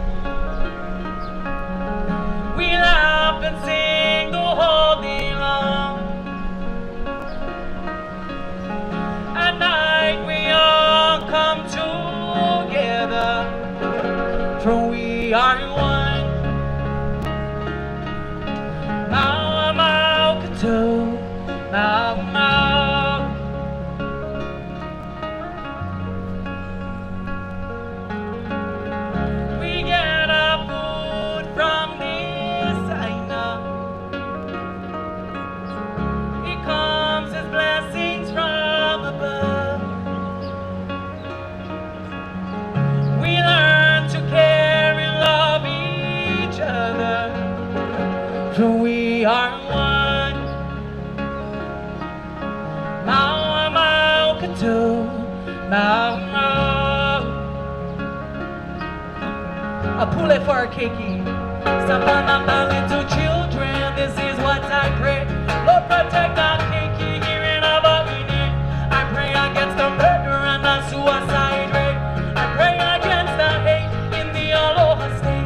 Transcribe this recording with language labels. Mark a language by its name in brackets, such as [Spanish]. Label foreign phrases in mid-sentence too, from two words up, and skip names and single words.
[English] We laugh and sing the whole day long. At night we all come together, for we are one. [Hawaiian] Mau mau kato, mau mau. [English] We get our food from this aina. It comes as blessings from above. We learn to care and love each other, for we are one. [Hawaiian] Mau mau kato, mau mau. [English] A pule for our keiki. Samana little children, this is what I pray. Lord, protect our keiki here in Hawaiian. I pray against the murder and the suicide rate. I pray against the hate in the aloha state.